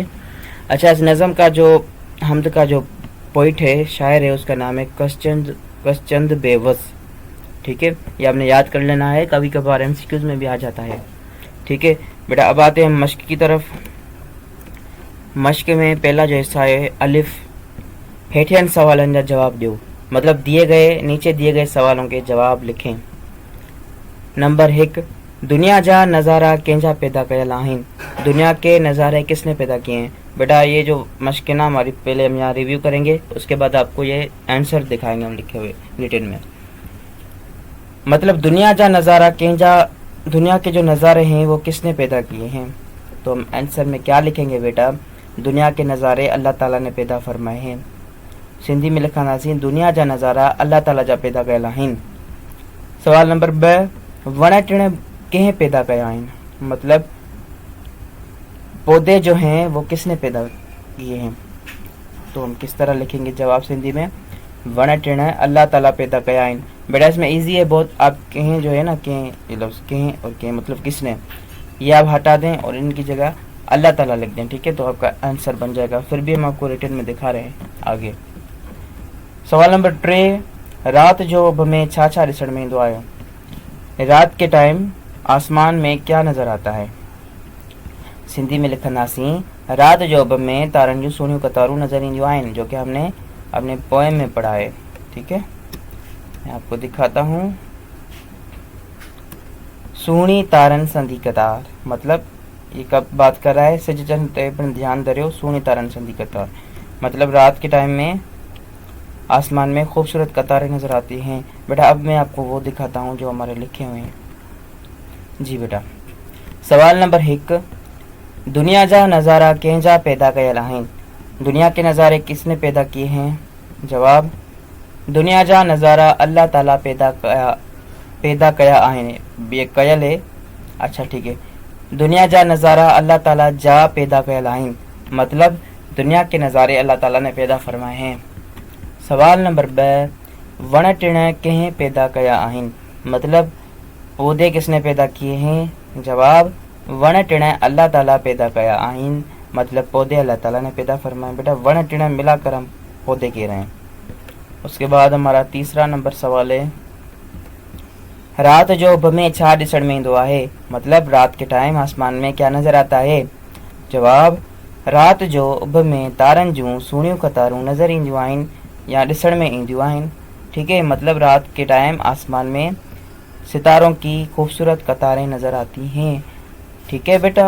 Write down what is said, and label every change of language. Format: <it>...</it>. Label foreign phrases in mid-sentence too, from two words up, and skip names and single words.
<ur>اچھا، اس نظم کا جو حمد کا جو پوئٹ ہے، شاعر ہے، اس کا نام ہے کسچند بیوس، ٹھیک ہے، یہ آپ نے یاد کر لینا ہے، کبھی کبھار ایم سی کیوز میں بھی آ جاتا ہے، ٹھیک ہے. بیٹا اب آتے ہیں مشق کی طرف۔ مشق میں پہلا جو حصہ ہے الف,</ur> <sd>हेठियन सवालन जा जवाब दो,</sd> <ur>مطلب نیچے دیے گئے سوالوں کے جواب لکھیں.</ur> <sd>नंबर 1, दुनिया जा नज़ारा केंजा पैदा कयल आहिन।</sd> <ur>دنیا کے نظارے کس نے پیدا کیے ہیں۔ بیٹا یہ جو مشق نا ہماری پہلے ہم یہاں ریویو کریں گے، اس کے بعد آپ کو یہ آنسر دکھائیں گے ہم لکھے ہوئے رٹن میں. مطلب</ur> <sd>दुनिया जा नज़ारा केंजा,</sd> <ur>دنیا کے جو نظارے ہیں وہ کس نے پیدا کیے ہیں. تو ہم آنسر میں کیا لکھیں گے بیٹا، دنیا کے نظارے اللہ تعالیٰ نے پیدا فرمائے ہیں. سندھی میں لکھا ناظرین,</ur> <sd>दुनिया जा नज़ारा अल्लाह ताला जा पैदा कयल आहिन। सवाल नंबर ब, वण टिण कंहिं पैदा कया आहिनि।</sd> <ur>مطلب پودے جو ہیں وہ کس نے پیدا کیے ہیں. تو ہم کس طرح لکھیں گے جواب سندھی میں,</ur> <sd>वण टिण अल्लाह ताला पैदा कया आहिनि।</sd> <ur>بیٹا اس میں ایزی ہے بہت، آپ کہیں جو ہے نا کہیں لفظ کہیں اور کہیں مطلب کس نے، یہ آپ ہٹا دیں اور ان کی جگہ اللہ تعالیٰ لکھ دیں، ٹھیک ہے، تو آپ کا آنسر بن جائے گا. پھر بھی ہم آپ کو ریٹرن میں دکھا رہے ہیں آگے.</ur> <sd>सवाल नंबर 3, रात जो में छा छा ॾिसण में ईंदो आहे।</sd> <ur>رات کے ٹائم آسمان میں کیا نظر آتا ہے.</ur> <sd>सिंधी में लिखंदासीं, रात जो में तारनि जूं सुहिणियूं कतारूं नज़र ईंदियूं आहिनि,</sd> <ur>جو کہ ہم نے اپنے پوئم میں پڑھا ہے، ٹھیک ہے. میں آپ کو دکھاتا ہوں.</ur> <sd>सुहिणी तारनि संधी कतार,</sd> <ur>مطلب یہ کب بات کر رہا ہے,</ur> <sd>सिज चंद ते पिण ध्यान धरियो, सुहिणी तारनि संधी कतार,</sd> <ur>مطلب رات کے ٹائم میں آسمان میں خوبصورت قطاریں نظر آتی ہیں. بیٹا اب میں آپ کو وہ دکھاتا ہوں جو ہمارے لکھے ہوئے ہیں.</ur> <sd>जी बेटा, सवाल नंबर 1, दुनिया जा नज़ारा कंहिंजा पैदा कयल आहिनि।</sd> <ur>دنیا کے نظارے کس نے پیدا کیے ہیں.</ur> <sd>जवाब, दुनिया जा नज़ारा अल्लाह ताला पैदा कया आहिनि।</sd> <ur>یہ کیل ہے، اچھا ٹھیک ہے.</ur> <sd>दुनिया जा नज़ारा अल्लाह ताला जा पैदा कयल आहिनि,</sd> <ur>مطلب دنیا کے نظارے اللہ تعالیٰ نے پیدا فرمائے ہیں. سوال نمبر 2,</ur> <sd>वण टिण कंहिं पैदा कया आहिनि,</sd> <ur>مطلب پودے کس نے پیدا کیے ہیں. جواب,</ur> <sd>वण टिण अल्लाह ताला पैदा कया आहिनि,</sd> <ur>مطلب پودے اللہ تعالیٰ نے پیدا فرمائے. بیٹا</ur> <sd>वण टिण</sd> <ur>ملا کر ہم پودے کہہ رہے ہیں. اس کے بعد ہمارا تیسرا نمبر سوال ہے,</ur> <sd>रात जो में छा ॾिसण में ईंदो आहे,</sd> <ur>مطلب رات کے ٹائم آسمان میں کیا نظر آتا ہے.</ur> <sd>जवाब, रात जो में तारनि जूं सुहिणियूं कतारूं नज़र ईंदियूं आहिनि या ॾिसण में ईंदियूं आहिनि,</sd> <ur>ٹھیک ہے، مطلب رات کے ٹائم آسمان میں ستاروں کی خوبصورت قطاریں نظر آتی ہیں، ٹھیک ہے بیٹا.</ur>